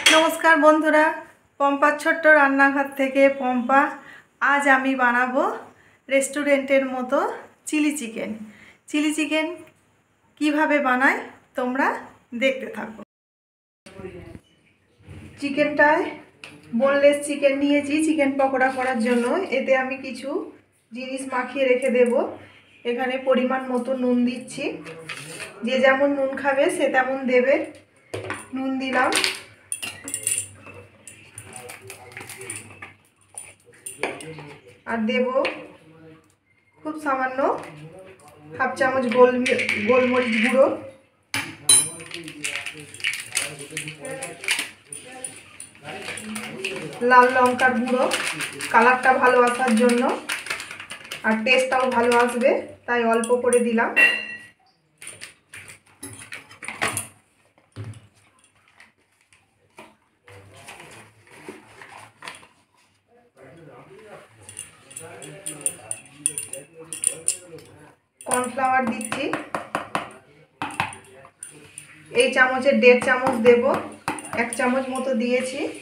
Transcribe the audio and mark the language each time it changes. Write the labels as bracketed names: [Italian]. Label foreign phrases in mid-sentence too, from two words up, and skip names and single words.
[Bangla] নমস্কার বন্ধুরা পম্পার ছোট্ট রান্নাঘর থেকে পম্পা। আজ আমি বানাবো রেস্টুরেন্টের মতো [English] chilli chicken [Bangla] কিভাবে বানায় তোমরা দেখতে থাকো। চিকেনটায় [English] boneless chicken [Bangla] নিয়েছি চিকেন পকোড়া করার জন্য। এতে আমি কিছু জিনিস মাখিয়ে রেখে দেবো। এখানে পরিমাণ মতো নুন দিচ্ছি, যে যেমন নুন খাবে সে তেমন দেবে। নুন দিলাম, আর দেব খুব সামান্য হাফ চামচ গোলমরিচ গুঁড়ো, লাল লঙ্কার গুঁড়ো কালারটা ভালো আসার জন্য আর টেস্টটাও ভালো আসবে তাই অল্প করে দিলাম। कॉर्नफ्लावर दिচ্ছি, এই চামচের 1.5 চামচ দেব, 1 চামচ মতো দিয়েছি।